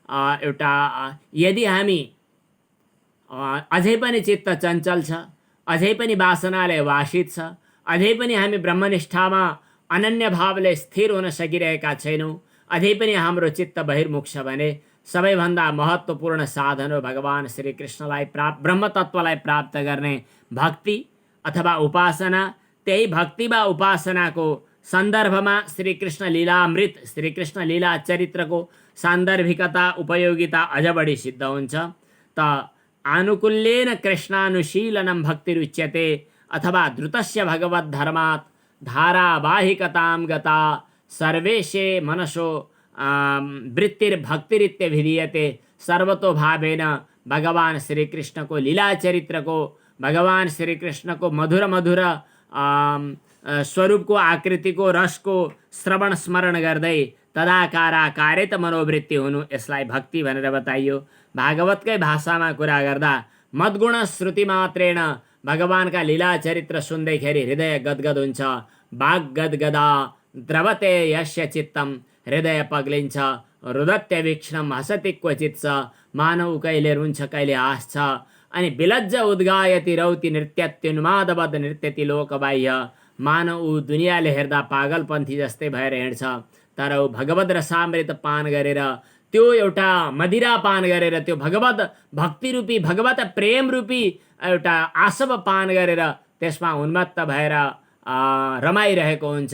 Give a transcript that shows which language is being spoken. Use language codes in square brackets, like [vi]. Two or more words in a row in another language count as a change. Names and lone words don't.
[ne] एउटा यदि हामी अझै पनि चित्त चञ्चल छ, अझै पनि वासनाले वासित छ, अझै पनि हामी ब्रह्मनिष्ठामा अनन्य भावले स्थिर हुन सकिरहेका छैनौँ, अझै पनि हाम्रो चित्त बहिर्मुख छ भने सबैभन्दा महत्त्वपूर्ण साधन हो भगवान श्री कृष्णलाई ब्रह्मतत्वलाई प्राप्त गर्ने भक्ति अथवा उपासना। त्यही भक्ति वा उपासनाको सन्दर्भमा श्री कृष्ण लीलामृत, श्री कृष्ण लीला चरित्रको सान्दर्भिकता उपयोगिता अझ बढी सिद्ध हुन्छ। [sa] त आनुकूल्येन कृष्णानुशीलनं भक्तिरुच्यते अथवा द्रुतस्य भगवद्धर्मात् धारावाहिकतां गता सर्वेशे मनसो वृत्तिर्भक्तिरित्यभिधीयते। [ne] सर्वतोभावेन भगवान श्री कृष्ण को लीला चरित्र को, भगवान श्री कृष्ण को मधुर मधुर स्वरूप को, आकृति को, रस को श्रवण स्मरण गर्दै तदाकाराकारित मनोवृत्ति हुनु, यसलाई भक्ति भनेर बताइयो। भागवतकै भाषामा कुरा गर्दा [sa] मद्गुण श्रुति मात्रेण [ne] भगवानका लीला चरित्र सुन्दैखेरि हृदय गदगद हुन्छ। [sa] बाग गदगदा द्रवते यस्य चित्तम, [ne] हृदय पग्लिन्छ। [sa] रुदत्यवीक्षणम हसति क्वचित् स, [ne] मानव कहिले रुन्छ कहिले हाँस्छ। [sa] अनि विलज्ज उद्गायति रौति नृत्यत्युन्मादवद नृत्यति लोकबाह्य, [ne] मानव ऊ दुनियाँले हेर्दा पागलपन्थी जस्तै भएर हिँड्छ। तर ऊ भगवत रसामृत पान गरेर, त्यो एउटा मदिरा पान गरेर, त्यो भगवत भक्ति रूपी, भगवत प्रेम रूपी एउटा आसव पान गरेर त्यसमा उन्मत्त भएर रमाइरहेको हुन्छ।